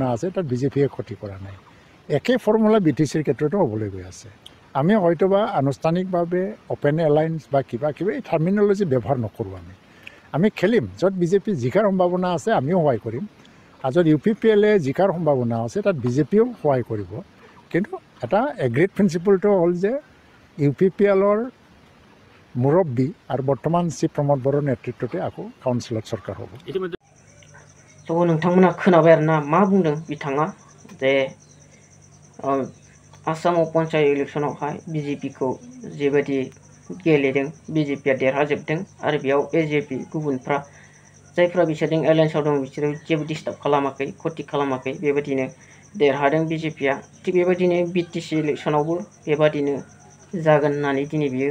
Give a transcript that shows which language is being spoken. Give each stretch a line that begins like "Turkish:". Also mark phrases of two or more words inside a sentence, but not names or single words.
Assamese: আছে তাত বিজেপিয়ে ক্ষতি কৰা নাই একে ফৰ্মুলা BTCৰ ক্ষেত্ৰতো হ'বলৈ গৈ আছে আমি হয়তোবা আনুষ্ঠানিকভাৱে
English: open alliance
Assamese: বা কিবা কিবা এই টাৰ্মিনলজি ব্যৱহাৰ নকৰোঁ আমি খেলিম য'ত বিজেপি জিকাৰ সম্ভাৱনা আছে আমিও সহায় কৰিম আৰু য'ত UPPLয়ে জিকাৰ সম্ভাৱনা আছে তাত বিজেপিয়েও সহায় কৰিব কিন্তু এটা
English: agreed principleটো
Assamese: হ'ল যে UPPLৰ মুৰব্বী আৰু বৰ্তমান চিফ প্ৰমোদ বড়োৰ নেতৃত্বতে আকৌ কাউন্সিলত চৰকাৰ হ'ব
Bodo: थ' नोंथांमोना खोनाबाय आरोना मा बुंदों बिथाङा जे आसामाव पन्चायत इलेक्सनावहाय BJPखौ जेबायदि गेलेदों BJPया देरहाजोबदों आरो बेयाव AJP गुबुनफ्रा जायफ्रा बिसोरजों एलायन्सआव दं बिसोरो जेबो डिस्टार्ब खालामाखै क्षति खालामाखै बेबायदिनो देरहादों BJPया थिग बेबायदिनो BTC इलेक्सनावबो बेबायदिनो जागोन होननानै दिनै बियो